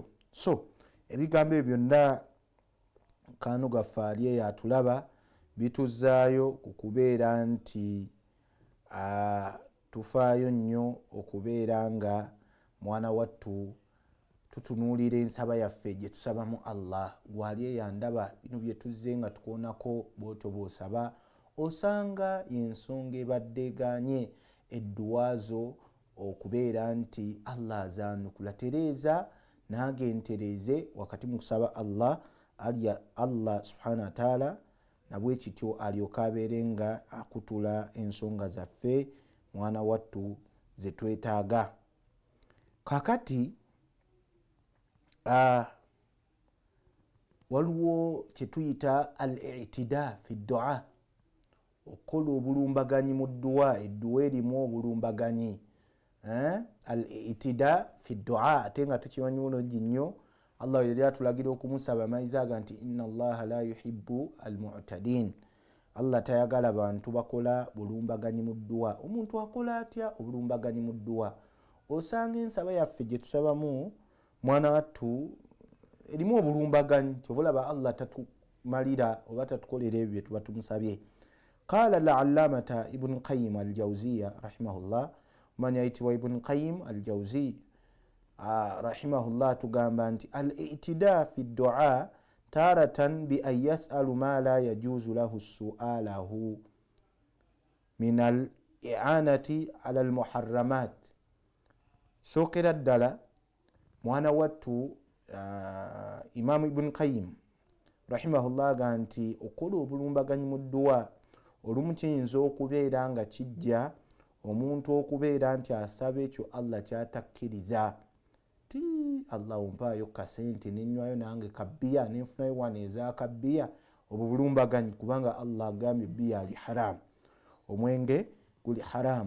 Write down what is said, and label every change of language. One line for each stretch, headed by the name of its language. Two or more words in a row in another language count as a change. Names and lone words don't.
Ganda: So ebigambo ebyo byonna kano gaffe ali eyo atulaba bituzaayo ku kubeera nti tufaayo nnyo okubeera nga mwana wattu tutunuulira ensaba yaffe gye tusabamu Allah. Gwali eyo andaba bino bye tuzze nga tukoonako bwotyo bw'osaba osanga ensonga ebadde eganye edduwa zo okubeera nti Allah azaanukula. Tereeza n'agentereze wakati mu kusaba Allah Allah
Arabic: سبحانه وتعالى
Ganda: nabwe kityo alyoka abeere nga akutula ensonga zaffe mwana wattu ze twetaaga. Kakati waliwo kyetuyita
Arabic: الاعتداء في الدعاء,
Ganda: okukola obulumbaganyi mu dduwa. Edduwa erimu obulumbaganyi,
Arabic: الاعتداء في الدعاء,
Ganda: ate nga tukimanyi bulungi nnyo Allah yali atulagira okumusaba amayizi aga nti
Arabic: إن الله لا يحب المعتدين.
Ganda: Allah tayagala bantu bakola bulumbaganyi mu dduwa. Omuntu akola atya obulumbaganyi mu dduwa? Osanga ensaba yaffe gye tusabamu mwana wattu erimu obulumbaganyi, kyovulaba Allah tatumalira oba tatukolera ebyo bye tuba tumusabye.
Arabic: قال العلامة ابن قيم الجوزية رحمه الله,
Ganda: manya ayitibwa
Arabic: Ibn Qayyim al-Jawzi rahimahullah,
Ganda: tugamba nti
Arabic: الاعتداء في الدعاء تارة بأن يسأل ما لا يجوز له سؤاله من الإعانة على المحرمات.
Ganda: Sokera ddala mwana wattu Imam Ibn Qayyim rahimahullah ga nti okola obulumbaganyi mu dduwa olumu kiyinza okubeera nga kijja omuntu okubeera nti asaba ekyo Allah kyatakkiriza, ti Allah ompaayo kasente nenywayo nange kabbiya nenfunayo wana ezakabbiya, obwo bulumbaganyi, kubanga Allah agambye bbiya ali haram, omwenge guli haram.